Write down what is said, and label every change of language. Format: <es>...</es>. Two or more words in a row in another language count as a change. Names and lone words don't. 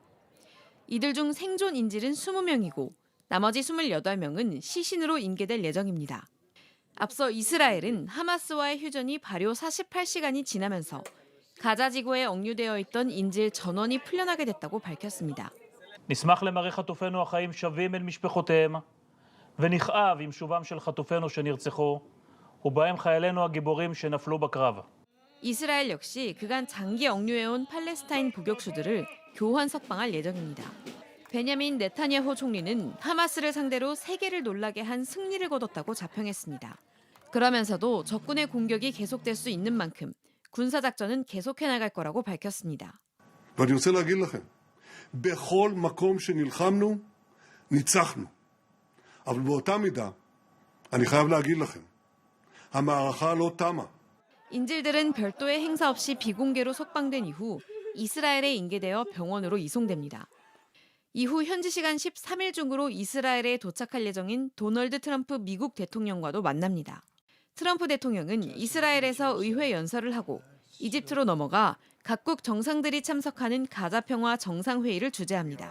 <ko>이들 중 생존 인질은 20명이고 나머지 28명은 시신으로 인계될 예정입니다. 앞서 이스라엘은 하마스와의 휴전이 발효 48시간이 지나면서 가자 지구에 억류되어 있던 인질 전원이 풀려나게 됐다고 밝혔습니다.</ko> <he>נשמח למראה חטופינו החיים שבים אל משפחותיהם ונכאב עם שובם של חטופינו שנרצחו ובהם חיילינו הגיבורים שנפלו בקרב.</he> <ko>이스라엘 역시 그간 장기 억류해온 팔레스타인 부격수들을 교환 석방할 예정입니다. 베냐민 네타냐후 총리는 하마스를 상대로 세계를 놀라게 한 승리를 거뒀다고 자평했습니다. 그러면서도 적군의 공격이 계속될 수 있는 만큼 군사작전은 계속해 나갈 거라고 밝혔습니다.</ko> <he>ואני רוצה להגיד לכם, בכל מקום שנלחמנו, ניצחנו. אבל באותה מידה, אני חייב להגיד לכם, המערכה לא תמה.</he> <ko>인질들은 별도의 행사 없이 비공개로 석방된 이후 이스라엘에 인계되어 병원으로 이송됩니다. 이후 현지 시간 13일 중으로 이스라엘에 도착할 예정인 도널드 트럼프 미국 대통령과도 만납니다. 트럼프 대통령은 이스라엘에서 의회 연설을 하고 이집트로 넘어가 각국 정상들이 참석하는 가자 평화 정상회의를 주재합니다.</ko>